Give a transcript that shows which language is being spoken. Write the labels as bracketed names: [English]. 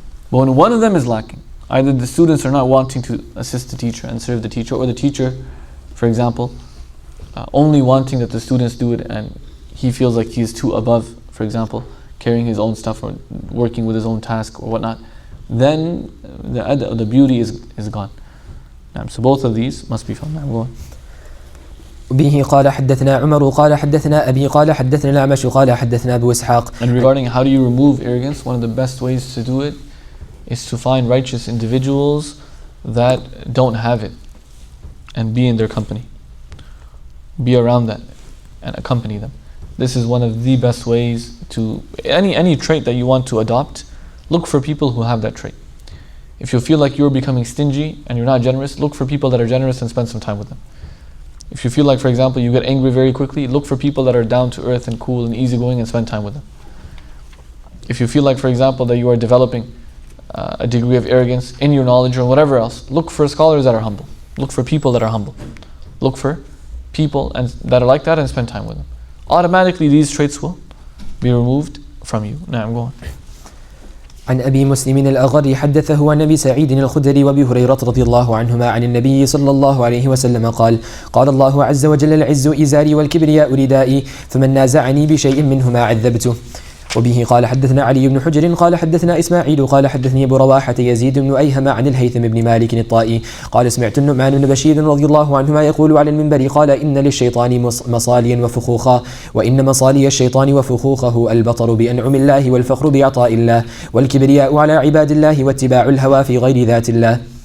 [English] But when one of them is lacking, either the students are not wanting to assist the teacher and serve the teacher, or the teacher, for example, only wanting that the students do it and he feels like he is too above, for example, carrying his own stuff or working with his own task or whatnot, then the beauty is gone. So both of these must be found. [Arabic] به قال حدثنا عمر قال حدثنا أبي قال حدثنا الأعمش قال حدثنا أبو إسحاق. [English] And regarding how do you remove arrogance, one of the best ways to do it is to find righteous individuals that don't have it and be in their company. Be around that and accompany them. This is one of the best ways to, any trait that you want to adopt, look for people who have that trait. If you feel like you're becoming stingy and you're not generous, look for people that are generous and spend some time with them. If you feel like, for example, you get angry very quickly, look for people that are down to earth and cool and easygoing and spend time with them. If you feel like, for example, that you are developing a degree of arrogance in your knowledge or whatever else, look for scholars that are humble. Look for people that are humble. Look for people that are like that and spend time with them. Automatically these traits will be removed from you. Now I'm going. [Arabic] عن أبي مسلم الأغر حدثه عن أبي سعيد الخدري وأبي هريرة رضي الله عنهما عن النبي صلى الله عليه وسلم قال قال الله عز وجل العز إزاري والكبرياء ردائي فمن نازعني بشيء منهما عذبته. وبه قال حدثنا علي بن حجر قال حدثنا إسماعيل قال حدثني أبو رواحة يزيد بن أيهم عن الهيثم بن مالك الطائي قال سمعت النعمان بن بشير رضي الله عنهما يقول على المنبر قال إن للشيطان مصاليا وفخوخا وإن مصالي الشيطان وفخوخه البطر بأنعم الله والفخر بعطاء الله والكبرياء على عباد الله واتباع الهوى في غير ذات الله.